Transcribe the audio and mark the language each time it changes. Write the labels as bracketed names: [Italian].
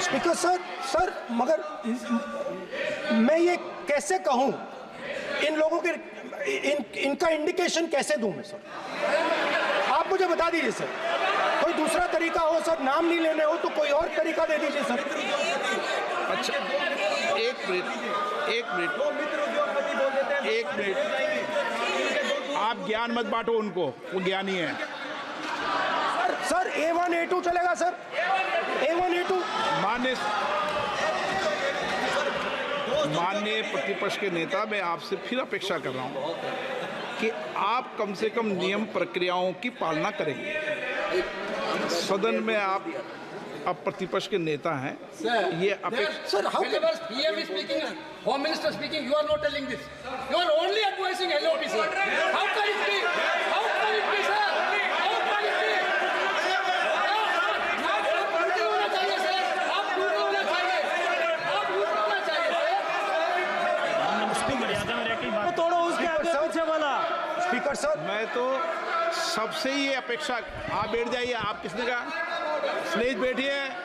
[Hindi] Speaker sir मगर मैं ये कैसे कहूं, इन लोगों के इनका इंडिकेशन कैसे दूं मैं सर? आप मुझे बता दीजिए सर। कोई दूसरा तरीका हो सर, नाम नहीं लेने हो तो कोई और तरीका दे दीजिए सर। अच्छा, एक मिनट, आप ज्ञान मत बांटो उनको, वो ज्ञानी है। सर A1 A2 चलेगा सर, A1 A2। माननीय प्रतिपक्ष के नेता, मैं आपसे फिर अपेक्षा कर रहा हूं कि आप कम से कम नियम प्रक्रियाओं की पालना करेंगे। सदन में आप अब प्रतिपक्ष के नेता हैं, ये अपेक्षा। [English] Sir, whenever PM is speaking, Home Minister speaking, you are not telling this. You are only advising LOP, sir. How can it be? How can it be, sir? How can it be? [Hindi] आप पूरे होना चाहिए, sir. आप पूरे होना चाहिए. आप पूरे होना चाहिए, sir. तोड़ो उसके आगे पीछे वाला। स्पीकर सर, मैं तो सबसे ये अपेक्षा, आप बैठ जाइए। आप किसने कहा? प्लीज बैठिए।